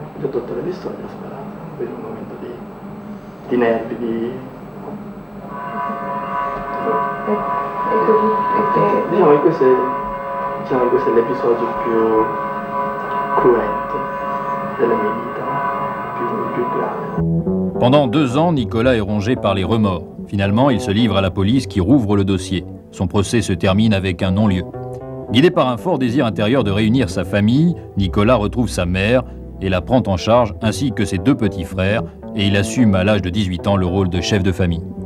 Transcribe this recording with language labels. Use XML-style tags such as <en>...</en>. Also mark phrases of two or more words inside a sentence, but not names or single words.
<it>Gli ho tolto la pistola e ho sparato per un momento di nervi, Diciamo che questo è l'episodio più cruento della mia vita, più grave.</it> <fr>Pendant 2 ans, Nicolas est rongé par les remords. Finalement, il se livre à la police qui rouvre le dossier. Son procès se termine avec un non-lieu. Guidé par un fort désir intérieur de réunir sa famille, Nicolas retrouve sa mère et la prend en charge, ainsi que ses 2 petits frères, et il assume à l'âge de 18 ans le rôle de chef de famille.</fr>